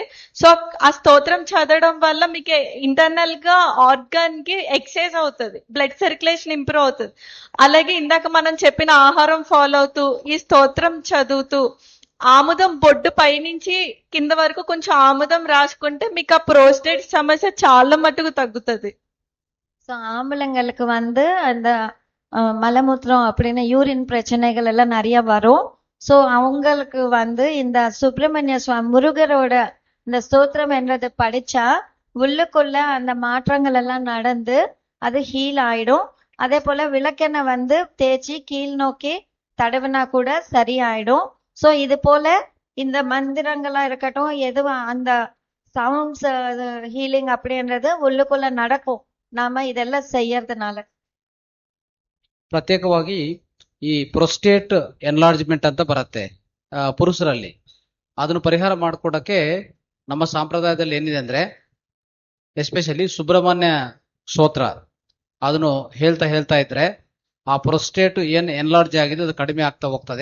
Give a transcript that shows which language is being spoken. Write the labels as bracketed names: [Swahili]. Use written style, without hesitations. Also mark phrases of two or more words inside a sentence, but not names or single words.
[Telugu] సో ఆ స్తోత్రం చదవడం వల్ల మీకు ఇంటర్నల్ గా ఆర్గాన్ కి ఎక్సైజ్ అవుతుంది, [English] blood circulation [Telugu] ఇంప్రూవ్ అవుతుంది. అలాగే ఇందాక మనం చెప్పిన ఆహారం ఫాలో అవుతూ ఈ స్తోత్రం చదువుతూ ఆముదం బొడ్డు పైనుంచి కింద వరకు కొంచెం ఆముదం రాసుకుంటే మీకు ఆ ప్రోస్టేట్ సమస్య చాలా మటుకు తగ్గుతుంది. [Tamil] ஸோ ஆம்பளைங்களுக்கு வந்து அந்த மலமூத்திரம் அப்படின்னு யூரின் பிரச்சனைகள் எல்லாம் நிறைய வரும். ஸோ அவங்களுக்கு வந்து இந்த சுப்பிரமணிய சுவாமி முருகரோட இந்த ஸ்தோத்திரம் என்றது படிச்சா உள்ளுக்குள்ள அந்த மாற்றங்கள் எல்லாம் நடந்து அது ஹீல் ஆயிடும். அதே போல விளக்கெண்ணெய் வந்து தேய்ச்சி கீழ் நோக்கி தடவினா கூட சரியாயிடும். ஸோ இது போல இந்த மந்திரங்களா இருக்கட்டும், எதுவும் அந்த [English] sounds healing [Tamil] அப்படின்றது உள்ளுக்குள்ள நடக்கும் நாம இதெல்லாம் செய்யறதுனால. [Kannada] ಪ್ರತ್ಯೇಕವಾಗಿ ಈ [English] prostate enlargement [Kannada] ಅಂತ ಬರುತ್ತೆ ಪುರುಷರಲ್ಲಿ. ಅದನ್ನು ಪರಿಹಾರ ಮಾಡಿಕೊಡಕ್ಕೆ ನಮ್ಮ ಸಂಪ್ರದಾಯದಲ್ಲಿ ಏನಿದೆ ಅಂದ್ರೆ ಎಸ್ಪೆಷಲಿ ಸುಬ್ರಹ್ಮಣ್ಯ ಸ್ತೋತ್ರ ಅದನ್ನು ಹೇಳ್ತಾ ಇದ್ರೆ ಆ ಪ್ರೊಸ್ಟೇಟ್ ಏನ್ ಎನ್ಲಾರ್ಜ್ ಆಗಿದೆ ಅದು ಕಡಿಮೆ ಆಗ್ತಾ ಹೋಗ್ತದೆ.